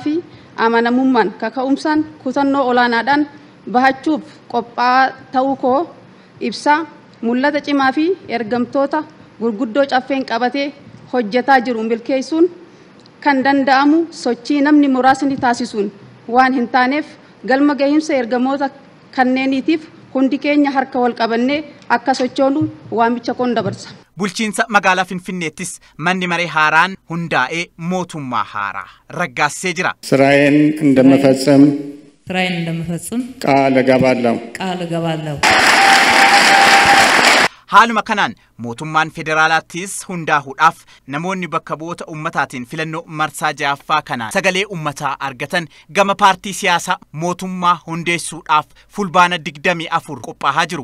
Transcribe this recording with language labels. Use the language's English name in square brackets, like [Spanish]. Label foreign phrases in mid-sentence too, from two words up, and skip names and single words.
[Oromo] fi amanamummaan kaka'umsaan kutannoo olaanaadhaan bahachuuf qophaa'aa ta'uu koo ibsaa mul'ata cimaa fi ergamtoota gurguddoo caffeen qabatee hojjetaa jiru milkeessuun kan danda'amu sochii namni muraasni taasisuun waan hin taaneef galma gahiinsa ergamoota kanneeniitiif hundi keenya harka wal qabannee akka sochoonu waamicha koon dabarsa. Bulchiinsa magaalaa Finfinneettis manni maree haaraan hundaa'ee mootummaa haaraa raggaasisee jira. [Amharic] ስራዬን እንደምፈጽም ቃል እገባለሁ። [Oromo] Haaluma kanaan mootummaan federaalaattis hundaa'uudhaaf namoonni bakka bu'oota ummataatiin filannoo marsaa 6ffaa kanaan sagalee ummataa argatan gama paartii siyaasaa mootummaa hundeessuudhaaf fulbaana 24 qophaa'aa jiru.